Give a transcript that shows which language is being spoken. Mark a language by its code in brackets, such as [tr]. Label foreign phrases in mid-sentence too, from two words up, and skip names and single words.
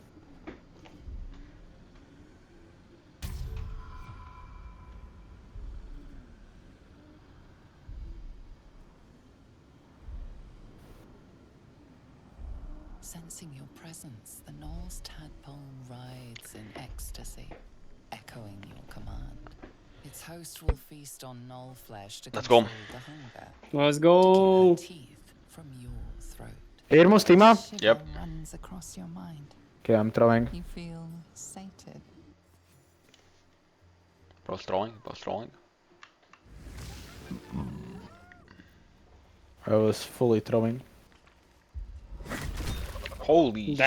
[en] Sensing your presence, the Knowles tadpole rides in ecstasy, echoing your command. Its host will feast on Knoll flesh to Let's go. control the hunger, Let's to go. keep her teeth from your throat. [lv] Ir mūsu teamā? [en] Shiver Yep. runs across your mind. Okay, I'm throwing. You feel sated. Both throwing. I was fully throwing. Holy shit.